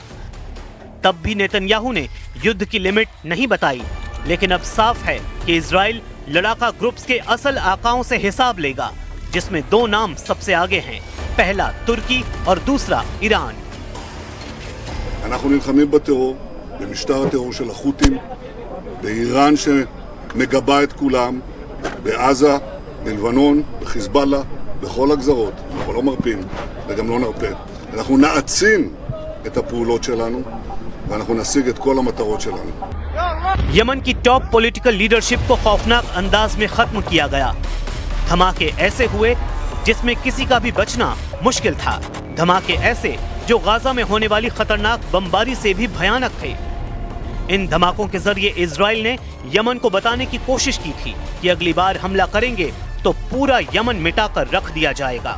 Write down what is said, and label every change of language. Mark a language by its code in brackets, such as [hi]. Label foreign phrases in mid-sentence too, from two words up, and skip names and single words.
[hi] तब भी नेतन्याहू ने युद्ध की लिमिट नहीं बताई, लेकिन अब साफ है कि इजराइल लड़ाका ग्रुप्स के असल आकाओं से हिसाब लेगा, जिसमें 2 नाम सबसे आगे हैं, पहला तुर्की और दूसरा ईरान। [he] אנחנו נלחמים בטרור, במשטר הטרור של החות'ים, באיראן שמגבה את כולם, בעזה, בלבנון, בחיזבאללה, בכל הגזרות. אנחנו לא מרפים וגם לא נרפה. אנחנו נעצים את הפעולות שלנו ואנחנו נשיג את כל המטרות שלנו. [hi] यमन की [en] top political leadership [hi] को खौफनाक अंदाज में खत्म किया गया। धमाके ऐसे हुए जिसमें किसी का भी बचना मुश्किल था। धमाके ऐसे जो गाजा में होने वाली खतरनाक बमबारी से भी भयानक थे। इन धमाकों के जरिए इजराइल ने यमन को बताने की कोशिश की थी कि अगली बार हमला करेंगे तो पूरा यमन मिटाकर रख दिया जाएगा।